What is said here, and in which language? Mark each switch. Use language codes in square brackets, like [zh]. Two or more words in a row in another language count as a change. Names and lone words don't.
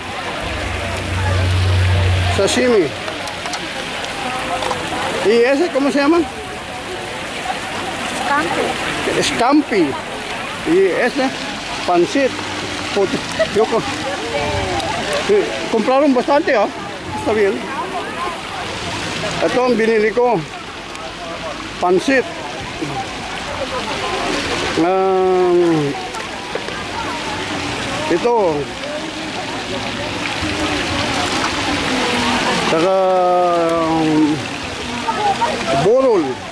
[es] Sashimi. ¿Y ese cómo se llama? Scampi. Scampi. Y ese pancit. Yo compraron bastante, ¿ah? Está bien. [tl] Ito ang binili ko. Pancit. Ito. Saka burol.